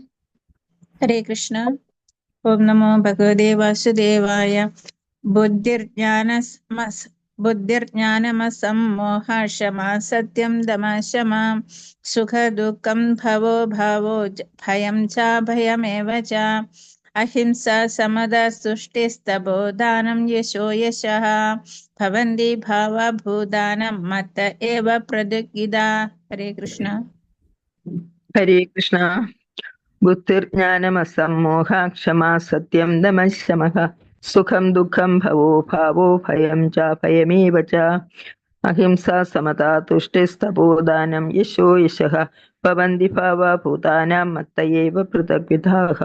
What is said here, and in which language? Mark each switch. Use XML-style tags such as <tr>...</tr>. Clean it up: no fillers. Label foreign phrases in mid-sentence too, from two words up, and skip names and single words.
<sa>ഹരേ കൃഷ്ണ. ഓം നമോ ഭഗവതേ വാസുദേവായ. ബുദ്ധിർജ്ഞാനമസമ്മോഹ ക്ഷമാ സത്യം ദമഃ ശമ സുഖ ദുഃഖം ഭവോ ഭാവോ ഭയം ചാഭയമേവ ച. अहिंसा समदा सुष्टिस्तपोदानं यशो यशः भवन्ति भावा भूतानं मत्त एव प्रतिगिदा। हरे कृष्ण। ഹരേ കൃഷ്ണ. ബുദ്ധിർജ്ഞാനമസമ്മോഹ ക്ഷമാ സത്യം ദമഃ ശമഃ സുഖം ദുഃഖം ഭവോ ഭാവോ ഭയം ച ഭയമേവ ച അഹിംസാ സമതാ തുഷ്ടിസ്തപോദാനം യശോ യശഃ ഭവന്തി ഭാവാ ഭൂതാനാം മത്ത ഏവ പൃഥഗ്വിധാഃ.</sa>